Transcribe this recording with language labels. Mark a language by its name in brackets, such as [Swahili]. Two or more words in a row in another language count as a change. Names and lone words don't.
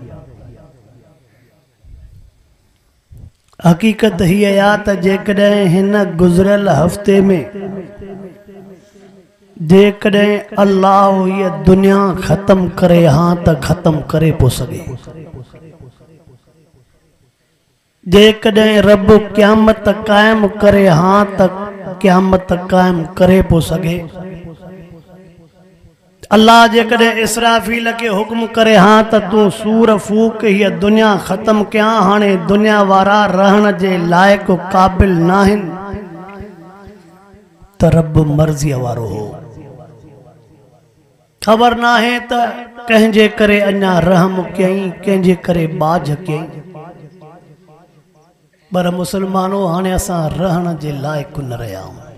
[Sindhi] हकीकत हीअ आहे त जेकॾहिं हिन गुज़िरियल हफ़्ते में जेकॾहिं अल्लाह हीअ दुनिया ख़त्म करे हा त ख़त्म करे पो सघे, जेकॾहिं रब क़यामत क़ाइम करे हा त क़यामत क़ाइम करे पो सघे। अल्लाह जेकॾहिं इसराफील के हुक्म करे हाँ त तू सूर फूक हीअ दुनिया ख़त्म कयां हाणे दुनिया वारा रहण जे लाइक़ क़ाबिल नाहिन त रब मर्ज़ीअ वारो हो। ख़बर नाहे त कंहिंजे करे अञा रहम कयईं कंहिंजे करे बाज कयईं पर मुसलमानो हाणे असां रहण जे लाइक़ न रहिया आहियूं।